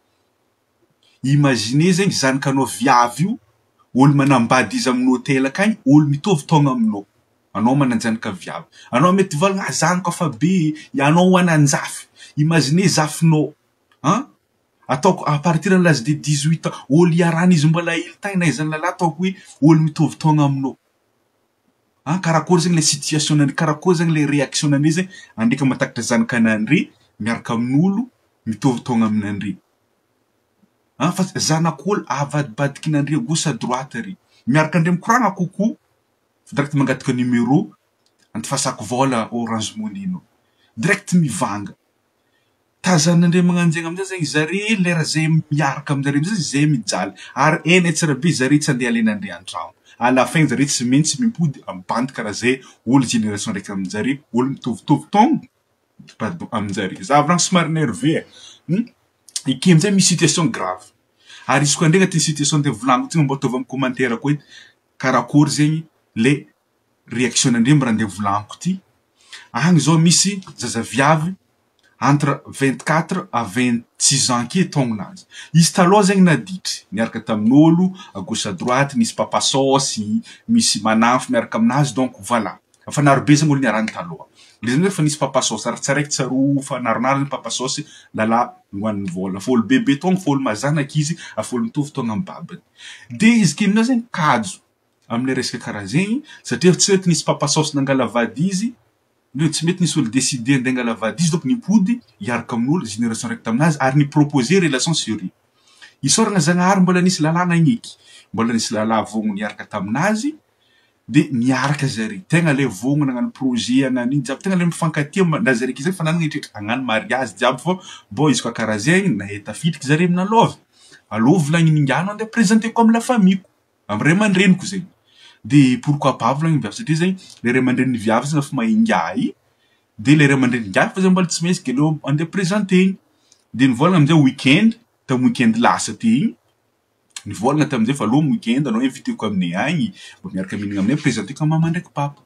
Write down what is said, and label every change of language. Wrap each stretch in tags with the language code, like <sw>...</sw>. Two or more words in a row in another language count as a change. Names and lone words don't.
<mg>Imaginez zegny zanakanao viavy io olo manambady izy amin'ny hôtel akagny olo mitovy taogna aminao. Anao mananjanaka viavy. Anao mety volagna zanaka fa be anao ho ananjafy. Imaginez zafinao. Ataoko</mg> <fr>à partir de l'âge de 18 ans</fr> <mg>olo iarana izy mbola hely tagny na izy lalahy ataoko hoe olo mitovy taogna aminao. Karakory zegny</mg> <fr>le situation</fr> <mg>nandre karakory zegny</mg> <fr>le réaction</fr> <mg>nandre zegny andreka matakatra zanaka anandre miaraka amin'olo mitovy taogna aminandre. Fa zanak'olo avadibadiky nandre</mg> <fr>gauche à droite</fr> <mg>ary. Miaraka andre mikoragna kokoa direct mangataka numéro antifasako vola Orange Money no. Direct mivanga. Tazanandre magnanjegny amizay zegny zare lera zay miaraka amizare amizay zay mijaly. Ary eny tsara be zare tsy andeha alenandre antragno.</mg> <fr>À la fin</fr> <mg>zare tsy maintsy mimpody ambandy karaha zay olo génération raiky amizare olo mitovitovy taogno pardon amizare. Za vragny somary nerveux. Ike amizay misy</mg> <fr>situation grave.</fr> <mg>Ary izy koa andre agnatin'ny</mg> <fr>situation de</fr> <mg>volango ty mba ataovy amin'ny commentaire koa edy karakory zegny</mg> <fr>le réaction</fr> <mg>nandre mba nde volango ty. Agny zao misy zaza viavy</mg> <fr>entre 24 à 26 ans</fr> <mg>ke taognonazy. Izy taloha zegny naditry miaraka tamin'olo</mg> <fr>à gauche à droite</fr> <mg>misy papasosy misy manafy miaraka aminazy</mg> <fr>donc voilà.</fr> <mg>Fa narobe zegny olo niarany taloha. Le zegny fa nisy papasosy ary tsaraiky tsaro fa naronaro papasosy lalahy hoan'ny vola. Fa olo bebe taogno fa olo mazanaka izy fa olo mitovy taogna amin'ny babany. De izy kinona zegny kajo amin'ny resaka karaha zegny satria tsy mety nisy papasosy nangala vady izy. Le tsy mety nisy olo décidé ande angala vady izy donc nipody iaraka amin'olo génération raiky taminazy ary ni</mg> <fr>proposer relation sérieux.</fr> <mg>Isoragna Zagnahary mbola nisy lalahy nagniky. Mbola nisy lalahy vogno niaraka taminazy de niaraka zare. Tegna le vogno nagnano projet agnano iny jiaby tegna le mifankatia na zare ky zegny fa nanagna hitretra hagnano mariage jiaby fô bon izy koa karaha zegny nahita fitiky zare amina love. Alô volagny ningano ande présenteko amy</mg> <fr>la famille-</fr> <mg>ko. Amy ray aman-dreniko zegny. De</mg> <fr>pourquoi pas</fr> <mg>volagny viavy satria zegny le ray aman-dreny viavy zegny efa maingay. De le ray aman-dreny ngiahy fa zegny mbola tsy maintsy ke leo ande présentegny. De nivolagna amizay weekend tam weekend lasa ty igny. Nivolagna tamizay fa alô weekend anao inviteko aminay agny mba miaraka mihinagna aminay présenteko mama ndraiky papa.</mg>